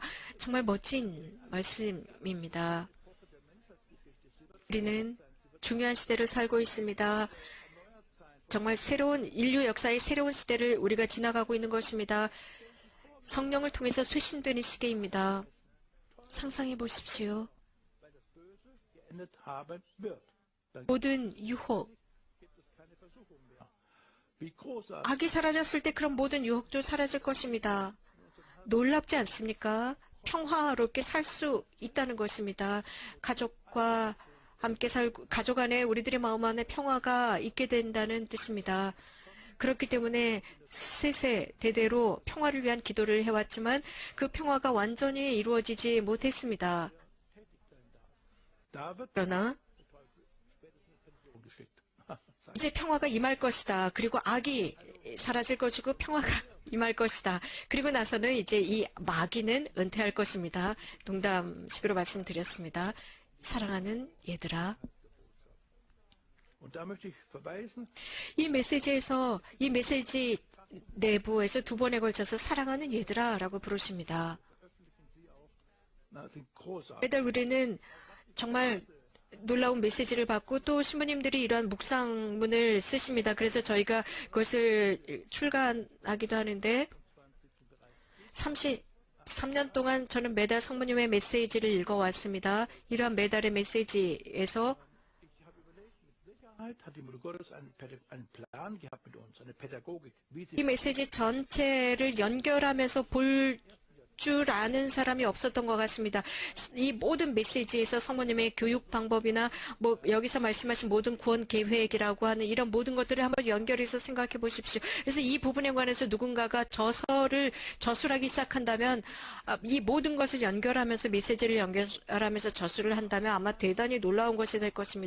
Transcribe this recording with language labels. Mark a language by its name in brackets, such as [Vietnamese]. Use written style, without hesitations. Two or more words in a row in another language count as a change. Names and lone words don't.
[Korean] 정말 멋진 말씀입니다. 우리는 중요한 시대를 살고 있습니다. 정말 새로운 인류 역사의 새로운 시대를 우리가 지나가고 있는 것입니다. 성령을 통해서 쇄신되는 시기입니다. 상상해 보십시오. [German] geendet haben wird. Dann [Korean] 모든 유혹, [German] gibt es keine Versuchung mehr. Wie großartig [Korean] 악이 사라졌을 때 그런 모든 유혹도 사라질 것입니다. 놀랍지 않습니까? 평화롭게 살 수 있다는 것입니다. 가족과 함께 살고 가족 안에 우리들의 마음 안에 평화가 있게 된다는 뜻입니다. 그렇기 때문에 세세대대로 평화를 위한 기도를 해왔지만 그 평화가 완전히 이루어지지 못했습니다. [German] da wird [Korean] 그러나 [German] geschickt. [Korean] 이제 평화가 임할 것이다. 그리고 악이 사라질 것이고 평화가 임할 것이다. 그리고 나서는 이제 이 마귀는 은퇴할 것입니다. 농담식으로 말씀드렸습니다. 사랑하는 얘들아, [German] Und da möchte ich verweisen, [Korean] 이 메시지에서 이 메시지 내부에서 두 번에 걸쳐서 사랑하는 얘들아 라고 부르십니다. [German] sind großartig. [Korean] 매달 우리는 정말 놀라운 메시지를 받고 또 신부님들이 이러한 묵상문을 쓰십니다. 그래서 저희가 그것을 출간하기도 하는데 33년 동안 저는 매달 성모님의 메시지를 읽어왔습니다. 이러한 매달의 메시지에서 [German] Hat die Mutter Gottes einen Plan gehabt mit uns, eine Pädagogik, wie sie [Korean] 이 메시지 전체를 연결하면서 볼 줄 아는 사람이 없었던 것 같습니다. 이 모든 메시지에서 성모님의 교육 방법이나 뭐 여기서 말씀하신 모든 구원 계획이라고 하는 이런 모든 것들을 한번 연결해서 생각해 보십시오. 그래서 이 부분에 관해서 누군가가 저술하기 시작한다면 이 모든 것을 연결하면서 메시지를 연결하면서 저술을 한다면 아마 대단히 놀라운 것이 될 것입니다.